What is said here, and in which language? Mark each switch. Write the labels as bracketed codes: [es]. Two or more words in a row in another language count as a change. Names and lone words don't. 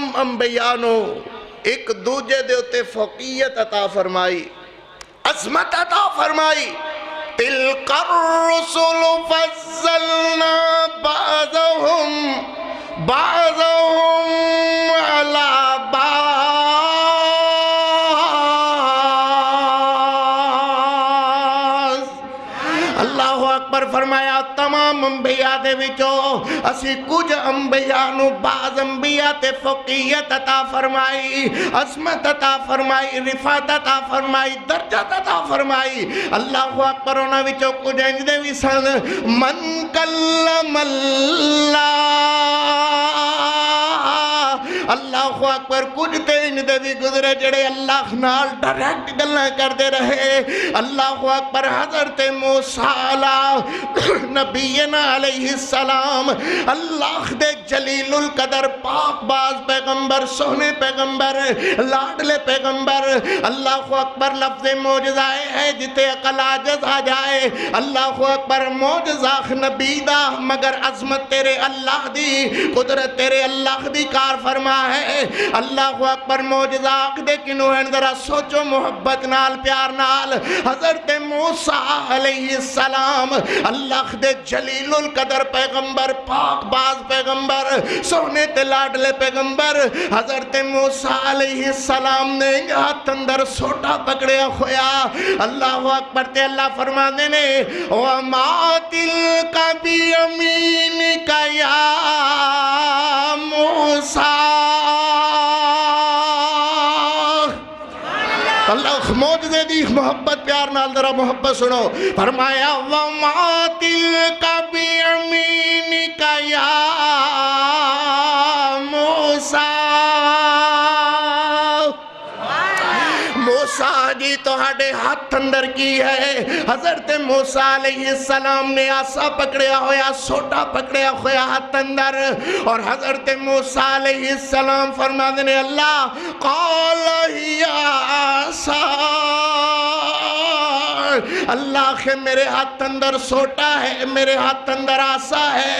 [pa] انبیانو ایک دوجہ دے ہوتے فوقیت عطا فرمائی عظمت عطا فرمائی [ar] تلک الرسل فضلنا بعضهم علی بعض اللہ اکبر [pa] فرمایا تمام انبیاء دے وچوں اسی کچھ انبیاء نو بعض انبیاء تے فوقیت عطا فرمائی عظمت عطا فرمائی رفعت عطا فرمائی درجت عطا فرمائی [ar] اللہ اکبر [pa] انہاں وچوں کچھ انج دے وی سن [ar] من کلم اللہ اکبر [pa] کچھ تے ان دے بھی گزرے جڑے اللہ نال ڈائریکٹ گلاں کردے رہے [ar] اللہ اکبر [pa] حضرت موسیٰ [ar] نبینا علیہ السلام [pa] اللہ دے جلیل القدر پاک باز پیغمبر سونے پیغمبر لاڈلے پیغمبر [ar] اللہ اکبر [pa] لفظ موجزہ ہے جتے عقل عاجز آ جائے [ar] اللہ اکبر [pa] موجزہ نبی دا مگر عظمت تیرے اللہ دی قدرت تیرے اللہ دی کار فرما ہے [ar] اللہ اکبر [pa] موجزہ دے کنو ہیں ذرا سوچو محبت نال پیار نال حضرت موسیٰ [ar] علیہ السلام [pa] اللہ دے جلیل القدر پیغمبر پاک باز پیغمبر سونے تے لاڈلے پیغمبر حضرت موسیٰ [ar] علیہ السلام [pa] نے ہاتھ اندر سوٹا پکڑیا ہویا [ar] اللہ اکبر [pa] تے اللہ فرما دینے [ar] وَمَا تِلْكَ بِيَمِينِكَ يَا موسیٰ [pa] اللہ موجزے دی محبت پیار نال ذرا محبت سنو فرمایا [ar] وَمَا تِلْكَ بِيَمِينِكَ يَا [pa] موسیٰ موسیٰ جی تہاڈے ہاتھ اندر کی ہے حضرت موسیٰ [ar] علیہ السلام [pa] نے آسا پکڑیا ہویا سوٹا پکڑیا ہویا ہاتھ اندر اور حضرت موسیٰ [ar] علیہ السلام [pa] فرما دینے اللہ قال یا آسا اللہ کے میرے ہاتھ اندر سوٹا ہے، میرے ہاتھ اندر آسا ہے۔